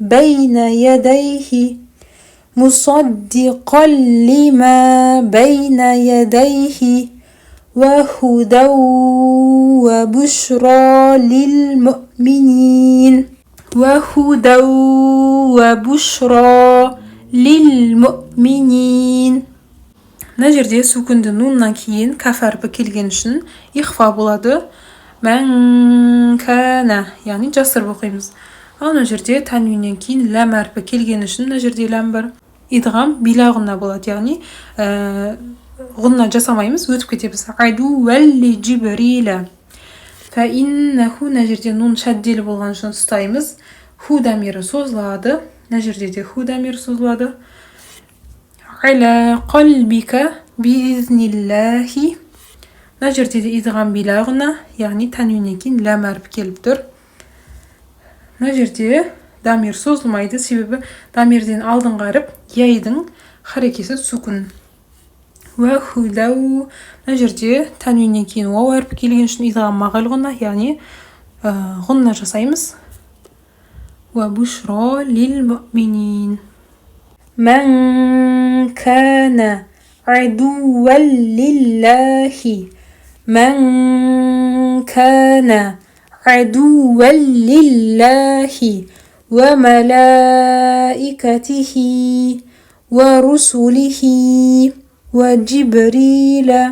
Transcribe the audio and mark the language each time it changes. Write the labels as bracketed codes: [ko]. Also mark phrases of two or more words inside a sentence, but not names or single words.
[ar] بين يديه وهدى وبشرى للمؤمنين [kk] Мына жерде сүкінді нуннан кейін каф әрпі келген үшін ихфа болады. [ar] من كان, [kk] яғни жасырып оқимыз. Ал мына жерде тәнвиннен кейін ләм әрпі келген үшін мына жерде ләм бар. [ar] إدغام بلا غنة [kk] болады, яғни ғұнна жасамаймыз, өтіп кетеміз. [ar] عدوا لجبريل. [kk] Фәиннаху, мына жерде нун шәдделі болған үшін ұстаймыз. Ху дамирі созылады. Мына жерде де ху дамирі созылады. [ar] على قلبك بإذن الله. [kk] Мына жерде де [ar] إدغام بلا غنة, [kk] яғни тәнвиннен кейін ләм әрпі келіп тұр. Мына жерде дамир созылмайды, себебі дамирден алдыңғы әріп яйдың харекесі сүкін. [ar] وهدى. [kk] Мына жерде тәнвиннен кейін уау әрпі келген үшін [ar] إدغام مع الغنة, [kk] яғни ғұнна жасаймыз. [ar] وبشرى للمؤمنين. من كان عدوا لله وملائكته ورسله وجبريل